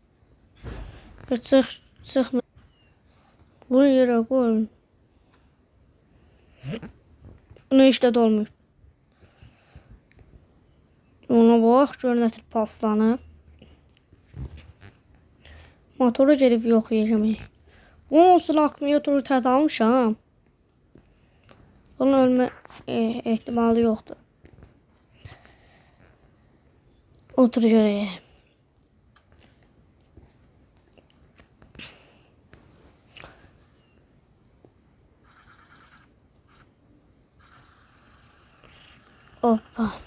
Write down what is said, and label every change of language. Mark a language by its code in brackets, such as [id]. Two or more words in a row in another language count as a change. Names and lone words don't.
[tr] Çık. Bu yere koy. Bunu işte dolmuyor. [az] Ona bak, gör nətir paslanıb. Motoru gedib yoxlayacağım. Bunun olsun akkumulatoru təzə almışam. Bunun ölmə ehtimalı yoxdur. Otur görək. Hoppa.